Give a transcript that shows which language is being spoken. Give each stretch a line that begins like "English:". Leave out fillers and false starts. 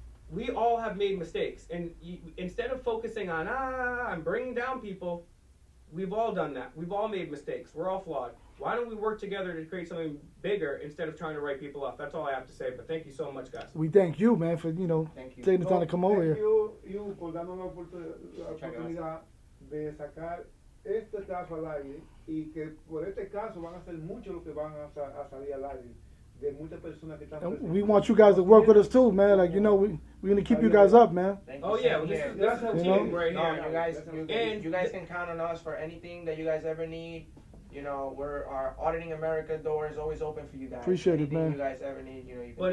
English: We all have made mistakes. And instead of focusing on, I'm bringing down people, we've all done that. We've all made mistakes. We're all flawed. Why don't we work together to create something bigger instead of trying to write people off? That's all I have to say. But thank you so much, guys. We thank you, man, for taking the time to come over here. Thank you
Spanish: por darnos la oportunidad de sacar este caso al aire, y que por este caso van a ser muchos los que van a salir al aire. De muchas personas que están presentes.
English: We want you guys to work with us too, man. Like, we're gonna keep you guys up, man. Oh yeah, well, this is a team right here. You guys can count on us for anything that you guys ever need. Our Auditing America door is always open for you guys. Appreciate it, man. You guys ever need, you can But